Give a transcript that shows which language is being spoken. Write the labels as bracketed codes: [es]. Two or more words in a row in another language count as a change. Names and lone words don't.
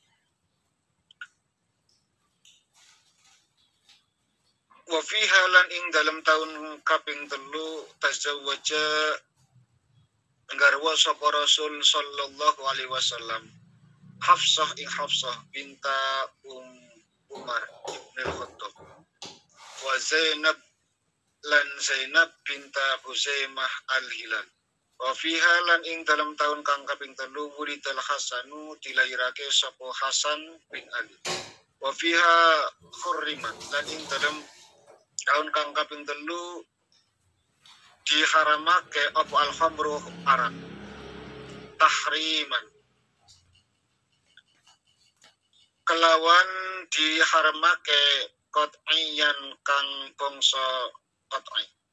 [ar] وفيها [jv] lan ing dalam tahun kaping 3 tazawwaja nggarwa sapa Rasul [ar] صلى الله عليه وسلم [jv] Hafsah ing Hafsah binta Umar ibn al-Khattab wa Zainab lan Zainab binta Huzaimah al-Hilal. [ar] وفيها [jv] lan ing dalam tahun kang kaping 3 wuridal Hasanu dilairake sapa Hasan bin Ali. [ar] وفيها حرمت [jv] lan ing dalam tahun kang kaping 3 diharamake apa al-khamru arak tahriman kelawan diharamake qat'iyan kang bangsa qat'i